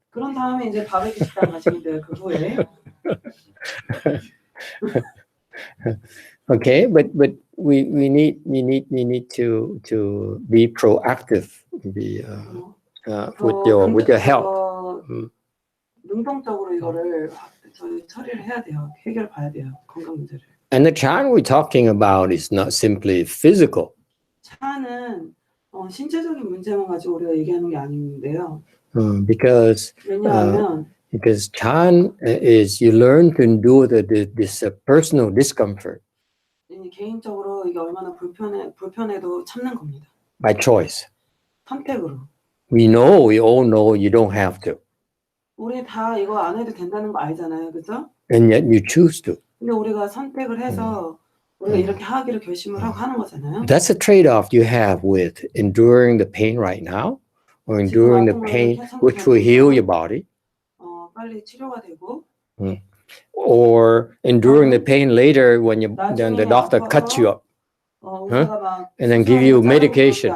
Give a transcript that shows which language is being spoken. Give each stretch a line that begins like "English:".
Korean: 그런 다음에 이제 바베큐 식당 가시면 돼요. 그 후에.
English: Okay, but we need to be proactive, with your health.
Korean: 능동적으로 이거를 저희 처리를 해야 돼요. 해결 봐야 돼요. 건강 문제를.
English: And the Chan we're talking about is not simply physical.
Korean: 차는 신체적인 문제만 가지고 우리가 얘기하는 게 아닌데요.
English: Because
Korean: 왜냐하면
English: Chan is you learn to endure this personal discomfort
Korean: 개인적으로 이게 얼마나 불편해도 참는 겁니다.
English: by choice.
Korean: 선택으로.
English: We all know you don't have to.
Korean: 우리 다 이거 안 해도 된다는 거 알잖아요, 그렇죠?
English: And yet you choose to.
Korean: 근데 우리가 선택을 해서 우리가 이렇게 하기로 결심을 하고 하는 거잖아요.
English: That's a trade-off you have with enduring the pain right now, or enduring the pain which will heal your body,
Korean: 빨리 치료가 되고,
English: or enduring the pain later when then the doctor cuts you up, and then give you medication